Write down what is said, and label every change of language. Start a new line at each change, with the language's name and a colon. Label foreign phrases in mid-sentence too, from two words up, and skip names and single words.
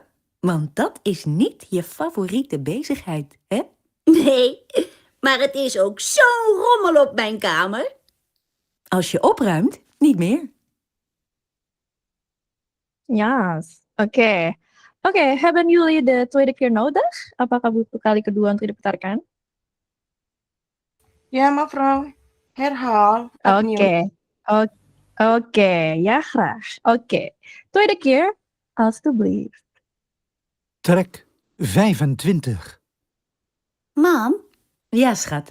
Dutch: Want dat is niet je favoriete bezigheid, hè? Nee, maar het is ook zo'n rommel op mijn kamer. Als je opruimt, niet meer. Ja, oke. Oke, hebben jullie de tweede keer nodig?
Indonesian: Apakah butuh kali kedua untuk diputarkan?
Dutch: Ja, mevrouw. Herhaal. opnieuw. Oké. Oké, ja graag. Oké. Tweede keer, alstublieft. Track 25. Mam, Ja, schat.